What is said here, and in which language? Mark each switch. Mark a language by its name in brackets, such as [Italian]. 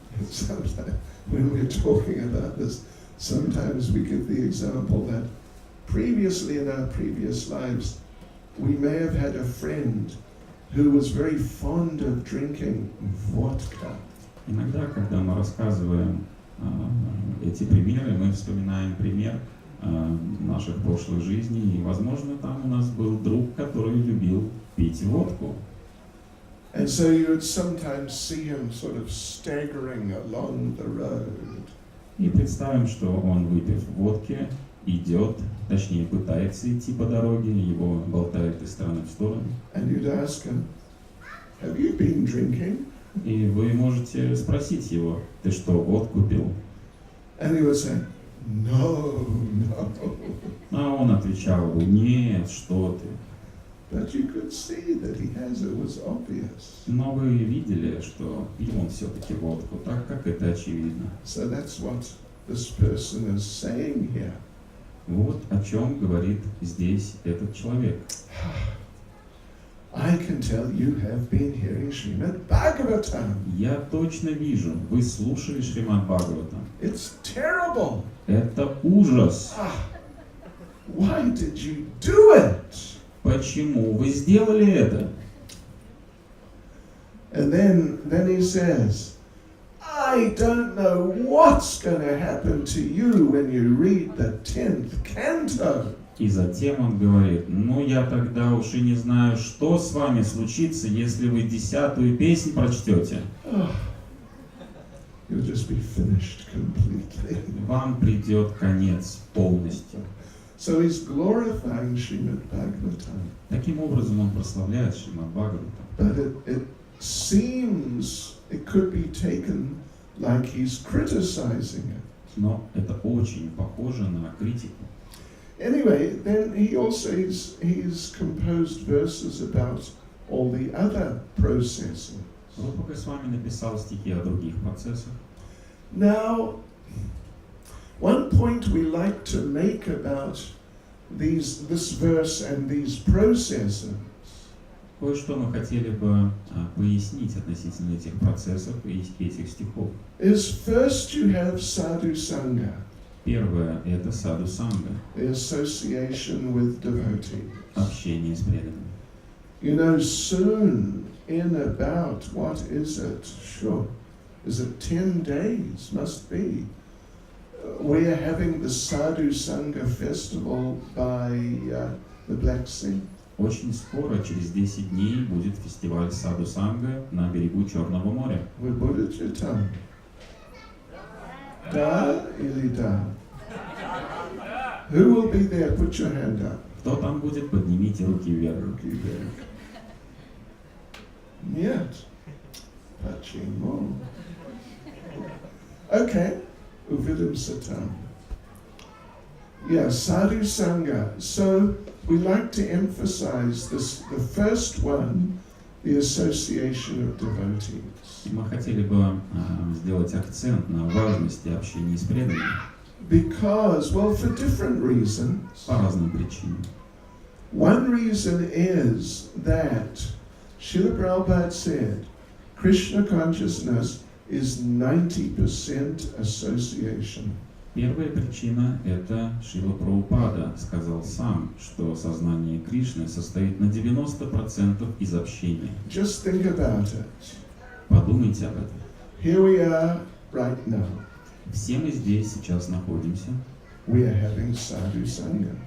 [English] Sometimes when we're talking about this, sometimes we give the example that previously in our previous lives, we may have had a friend who was very fond of drinking vodka. [Russian] Иногда, когда мы рассказываем эти примеры, мы вспоминаем пример наших прошлых жизней, и, возможно, там у нас был друг, который любил пить водку. [English] And so you would sometimes see him sort of staggering along the road. [Russian] И представим, что он, выпив водки, идет, точнее, пытается идти по дороге, его болтает из стороны в сторону. [English] And you'd ask him, have you been drinking? [Russian] И вы можете спросить его, ты что, водку пил? [English] And he would say, no. [Russian] А он отвечал бы: нет, что ты. [English] But you could see that he has, it was obvious. [Russian] Но вы видели, что пил он все-таки водку, так как это очевидно. [English] So that's what this person is saying here. [Russian] Вот о чем говорит здесь этот человек. [English] I can tell you have been hearing Srimad Bhagavatam. [Russian] Я точно вижу, вы слушали Шримад Бхагаватам. [English] It's terrible. [Russian] Это ужас. [English] Why did you do it? [Russian] Почему вы сделали это? [English] And then he says, I don't know what's going to happen to you when you read the 10th canto. [Russian] И затем он говорит: ну я тогда уж и не знаю, что с вами случится, если вы 10-ю песнь прочтете. [English] You'll just be finished completely. [Russian] Вам придет конец полностью. [English] So he's glorifying Srimad Bhagavatam. [Russian] Таким образом он прославляет Шримад Бхагаватам. [English] But it seems it could be taken like he's criticizing it. [Russian] Но это очень похоже на критику. [English] Anyway, then he also he's composed verses about all the other processes. [Russian] Рупа Госвами написал стихи о других процессах. [English] Now, one point we like to make about this verse and these processes [Russian] Кое-что мы хотели бы пояснить относительно этих процессов и этих стихов. [English] is first you have sadhu sangha, [Russian] Первое – это саду санга, [English] the association with devotees. [Russian] общение с преданными. [English] You know, soon, in about, what is it? Sure. Is it 10 days? Must be. We are having the Sadhu Sangha festival by the Black Sea. [Russian] Очень скоро, через 10 дней, будет фестиваль саду санга на берегу Черного моря. Вы будете там? Да или да? [English] Who will be there? Put your hand up. [Russian] Кто там будет, поднимите руки вверх. Руки вверх. Нет. Почему? Okay. Увидимся там. Yeah, Sadhu Sangha. [English] So we like to emphasize this, the first one, the association of devotees. [Russian] Мы хотели бы сделать акцент на важности общения с преданными [English] Because, well, for different reasons. [Russian] по разным причинам. [English] One reason is that Srila Prabhupada said Krishna consciousness is 90% association. [Russian] Первая причина – это Шрила Прабхупада сказал сам, что сознание Кришны состоит на 90% из общения. [English] Just think about it. [Russian] Подумайте об этом. [English] Here we are right now. [Russian] Все мы здесь сейчас находимся [English] We are having sadhu sangha.